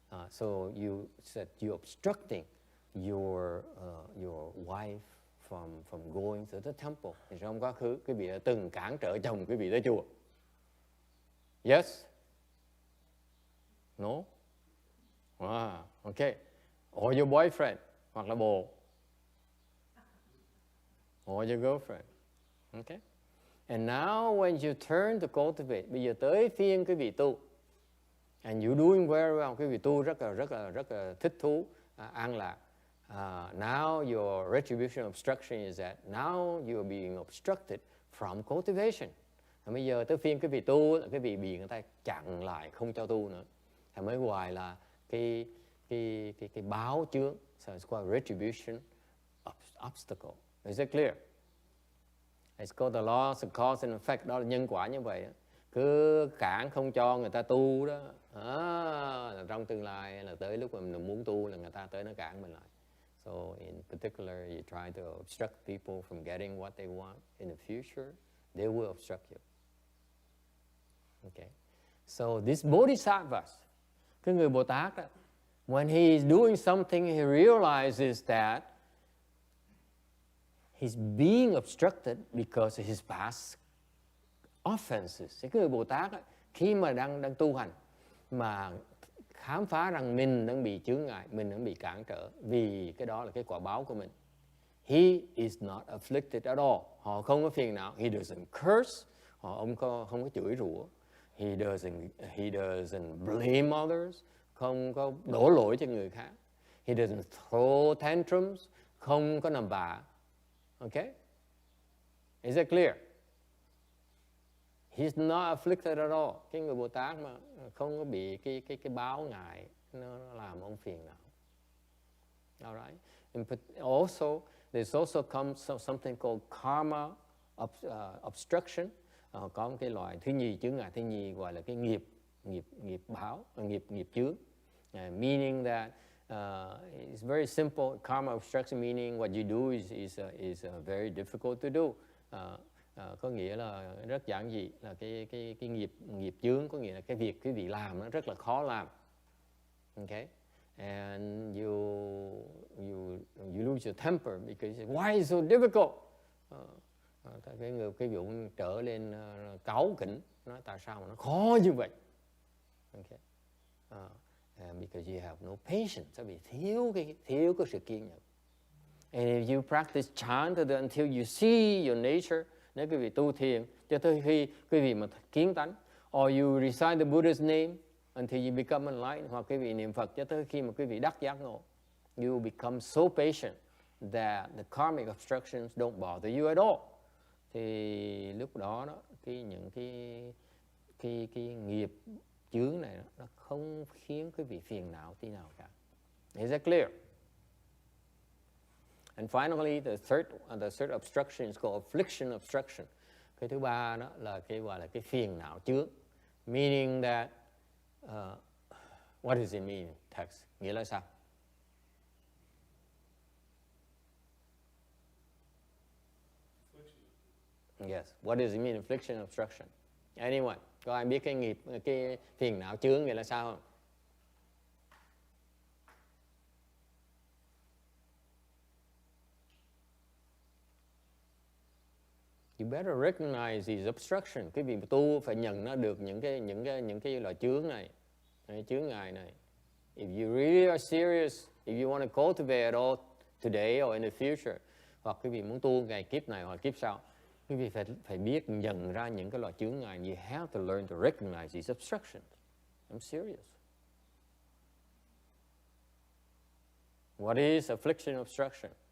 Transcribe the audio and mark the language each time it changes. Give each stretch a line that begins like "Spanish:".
English: So you said you're obstructing your wife from going to the temple.
Vietnamese: Thì trong quá khứ quý vị đã từng cản trở chồng quý vị tới chùa.
English: Yes? No? Okay. Or your boyfriend,
Vietnamese: hoặc là bồ.
English: Or your girlfriend. Okay? And now when you turn to cultivate,
Vietnamese: bây giờ tới phiên quý vị tu.
English: And you're doing very well,
Vietnamese: quý vị tu rất là thích thú, an lạc.
English: Now your retribution obstruction is that now you're being obstructed from cultivation.
Vietnamese: Bây giờ tới phiên quý vị tu, quý vị bị người ta chặn lại không cho tu nữa. Thì mới gọi là cái báo chướng.
English: So it's called retribution obstacle. Is it clear? It's called the laws of cause and effect.
Vietnamese: Đó là nhân quả như vậy. Cứ cản không cho người ta tu đó. Là trong tương lai là tới lúc mình muốn tu là người ta tới nó cản mình lại.
English: So in particular, you try to obstruct people from getting what they want. In the future, they will obstruct you. Okay. So this bodhisattvas,
Vietnamese: cái người Bồ Tát đó,
English: when he is doing something, he realizes that he's being obstructed because of his past offenses.
Vietnamese: Cái người Bồ Tát đó, khi mà đang tu hành mà khám phá rằng mình đang bị chướng ngại, mình đang bị cản trở, vì cái đó là cái quả báo của mình.
English: He is not afflicted at all.
Vietnamese: Họ không có phiền não.
English: He doesn't curse.
Vietnamese: Ông không có chửi rủa.
English: He doesn't blame others.
Vietnamese: Không có đổ lỗi cho người khác.
English: He doesn't throw tantrums.
Vietnamese: Không có nằm vạ.
English: Okay? Is that clear? He's not afflicted at all.
Vietnamese: Cái người Bồ Tát mà không có bị cái báo ngại nó làm ông phiền não.
English: All right. And also, there's also something called karma obstruction.
Vietnamese: Có một cái loại thứ nhì, chướng ngại thứ nhì gọi là cái nghiệp báo, nghiệp chướng.
English: Meaning that it's very simple. Karma obstruction meaning what you do is very difficult to do.
Vietnamese: Có nghĩa là rất giản dị, là cái nghiệp chướng, có nghĩa là cái việc quý vị làm nó rất là khó làm.
English: Okay? And you lose your temper because why is so difficult?
Vietnamese: Cái vụ trở lên cáu kỉnh, nói tại sao mà nó khó như vậy?
English: Okay. Because you have no patience,
Vietnamese: vì thiếu cái sự kiên nhẫn.
English: And if you practice chant until you see your nature,
Vietnamese: nếu quý vị tu thiền cho tới khi quý vị mà kiến tánh,
English: or you recite the Buddha's name until you become enlightened,
Vietnamese: hoặc quý vị niệm Phật cho tới khi mà quý vị đắc giác ngộ,
English: you become so patient that the karmic obstructions don't bother you at all.
Vietnamese: Thì lúc đó những cái nghiệp chướng này nó không khiến quý vị phiền não tí nào cả.
English: Is that clear? And finally, the third obstruction is called affliction obstruction.
Vietnamese: Cái thứ ba đó là cái gọi là cái phiền não chướng.
English: Meaning that, what does it mean?
Vietnamese: Text. Nghĩa là sao?
English: Yes. What does it mean? Affliction obstruction. Anyone?
Vietnamese: Có ai biết cái phiền não chướng nghĩa là sao không?
English: You better recognize these obstructions.
Vietnamese: Cái việc tu phải nhận nó được những cái loại chướng này, chướng ngại này.
English: If you really are serious, if you want to cultivate at all today or in the future,
Vietnamese: hoặc quý vị muốn tu ngày kiếp này hoặc kiếp sau, quý vị phải biết nhận ra những cái loại chướng ngại.
English: You have to learn to recognize these obstructions. I'm serious. What is affliction obstruction?